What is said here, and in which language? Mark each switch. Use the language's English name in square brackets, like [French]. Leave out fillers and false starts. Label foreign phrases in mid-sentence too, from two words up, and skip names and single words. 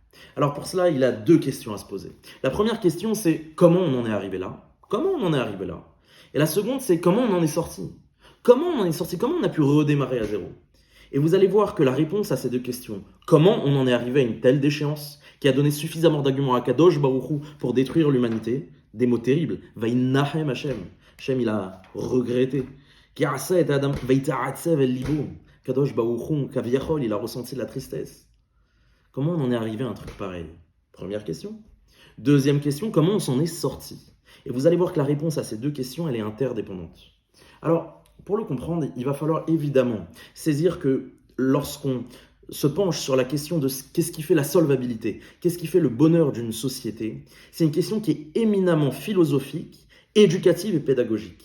[French] Alors pour cela, il a 2 questions à se poser. La première question, c'est comment on en est arrivé là? Comment on en est arrivé là? Et la seconde, c'est comment on en est sorti? Comment on en est sorti? Comment on a pu redémarrer à zéro? Et vous allez voir que la réponse à ces 2 questions, comment on en est arrivé à une telle déchéance qui a donné suffisamment d'arguments à Kadosh Baruch Hu pour détruire l'humanité, des mots terribles. [Hebrew] וינחם השם. השם, [French] il a regretté. [Hebrew] כי עשה את אדם, ויתעצב אל לבו. קדוש ברוך כביכול, [French] il a ressenti de la tristesse. Comment on en est arrivé à un truc pareil? Première question. Deuxième question, comment on s'en est sorti? Et vous allez voir que la réponse à ces deux questions, elle est interdépendante. Alors, pour le comprendre, il va falloir évidemment saisir que lorsqu'on se penche sur la question de qu'est-ce qui fait la solvabilité, qu'est-ce qui fait le bonheur d'une société, c'est une question qui est éminemment philosophique, éducative et pédagogique.